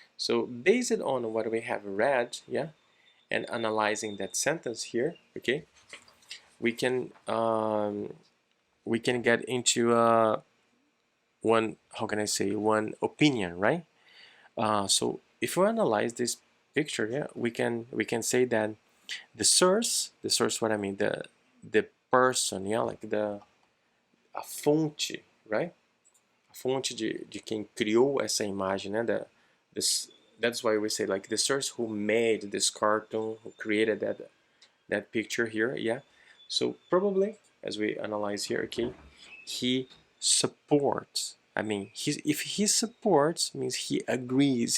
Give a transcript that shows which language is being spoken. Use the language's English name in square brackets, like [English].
[English] So based on what we have read, yeah, and analyzing that sentence here, okay, we can get into one, how can I say, one opinion, right? So if we analyze this picture, yeah, we can say that the source, what I mean, the person, yeah, like [Portuguese] a fonte, right? A fonte de quem criou essa imagem, né? [English] That's why we say like the source who made this cartoon, who created that picture here, yeah. So probably, as we analyze here, okay, he supports. I mean, if he supports, means he agrees.